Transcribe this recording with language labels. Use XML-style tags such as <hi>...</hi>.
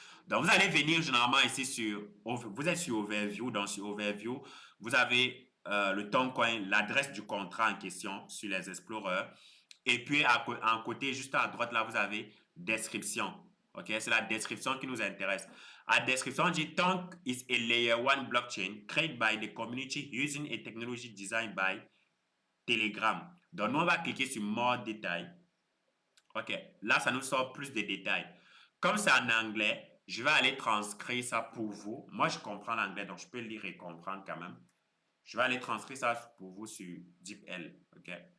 <fr>Donc, vous allez venir généralement ici vous êtes sur Overview. Donc, sur Overview, vous avez le ton coin, l'adresse du contrat en question sur les Explorers. Et puis, en côté, juste à droite, là, vous avez description. OK? C'est la description qui nous intéresse. La description on dit</fr> <en>Tonk is a layer 1 blockchain created by the community using a technology designed by Telegram.</en> <fr>Donc, nous, on va cliquer sur More détails. OK. Là, ça nous sort plus de détails. Comme c'est en anglais, je vais aller transcrire ça pour vous. Moi, je comprends l'anglais, donc je peux lire et comprendre quand même. Je vais aller transcrire ça pour vous sur DeepL. OK.</fr>